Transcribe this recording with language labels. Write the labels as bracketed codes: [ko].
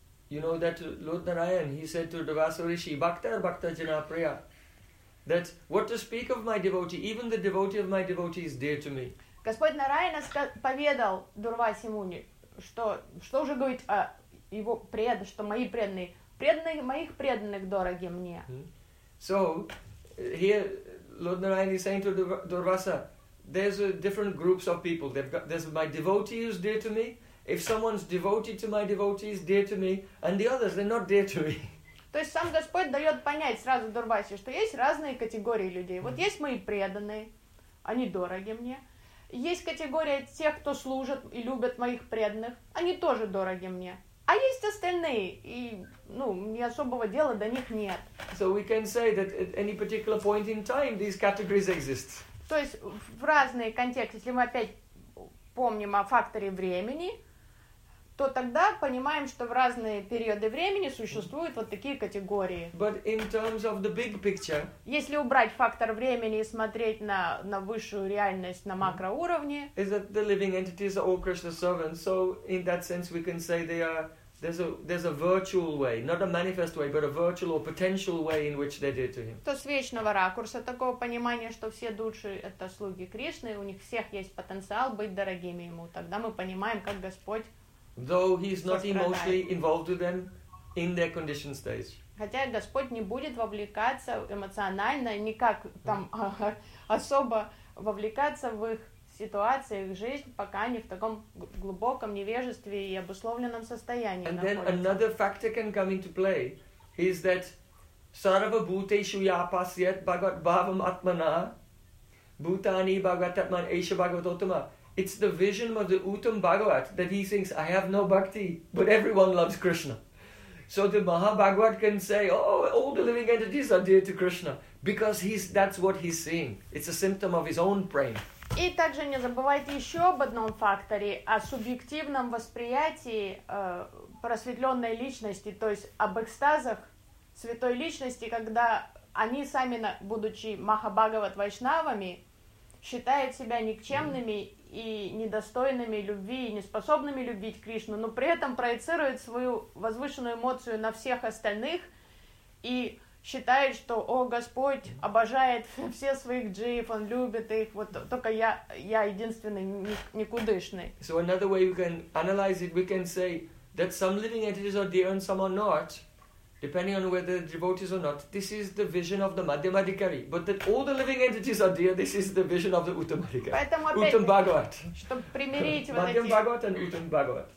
[en] You know that Lord Narayan, he said to Devasa Rishi, Bhakta Bhakta Jana Priya, that what to speak of my devotee, even the devotee of my devotee is dear to me. [ru] Господь Нараяна поведал Дурваси Муни, что уже говорить о его преданных, что мои преданные, преданные моих преданных дороги мне. [en] So, here Lord Narayan is saying to Durvasa, there's different groups of people. There's my devotee who's dear to me. If someone's devoted to my devotee, is dear to me. And the others, they're not dear to me. [ru] То есть сам Господь дает понять сразу Дурвасе, что есть разные категории людей. Вот есть мои преданные, они дороги мне. Есть категория тех, кто служит и любит моих преданных, они тоже дороги мне. А есть остальные, и, ни особого дела до них нет. [en] So we can say that at any particular point in time these categories exist. [ru] То есть в разные контексты, если мы опять помним о факторе времени, то тогда понимаем, что в разные периоды времени существуют вот такие категории. [en] But in terms of the big picture, [ru] если убрать фактор времени и смотреть на высшую реальность на макроуровне, [en] is that the living entities are all Krishna's servants, so in that sense we can say they are there's a virtual way, not a manifest way, but a virtual or potential way in which they're dear to him. [ru] То с вечного ракурса такого понимания, что все души это слуги Кришны, у них всех есть потенциал быть дорогими ему, тогда мы понимаем, как Господь [en] Though he's not emotionally involved with them in their conditioned stage. [ru] Хотя Господь не будет вовлекаться эмоционально, никак там особо вовлекаться в их ситуации, в их жизнь, пока они в таком глубоком невежестве и обусловленном состоянии [sa] And [ru] находятся. [en] Then another factor can come into play is that [sa] sarva bhuteshu ya pasyat bhagavat bhavam atmana bhutani bhagavat atman esha bhagavat uttama. [en] It's the vision of the Uttam Bhagavat that he thinks, I have no bhakti, but everyone loves Krishna. So the Mahabhagavat can say, oh, all the living entities are dear to Krishna, because that's what he's seeing. It's a symptom of his own brain. [ru] И также не забывайте еще об одном факторе, о субъективном восприятии просветленной личности, то есть об экстазах святой личности, когда они сами, будучи Махабхагават Вайшнавами, считают себя никчемными и недостойными любви, и неспособными любить Кришну, но при этом проецируют свою возвышенную эмоцию на всех остальных и считает, что, о, Господь обожает все своих джиев, он любит их, вот только я единственный никудышный. [en] So another way we can analyze it, we can say that some living entities are dear and some are not, depending on whether the devotees or not. This is the vision of the Madhyamadhikari. But that all the living entities are dear, this is the vision of the Uttamadhikari. Uttam Bhagavat. [ru] Чтобы примирить [en] Madhyam Bhagavat and Uttam Bhagavat.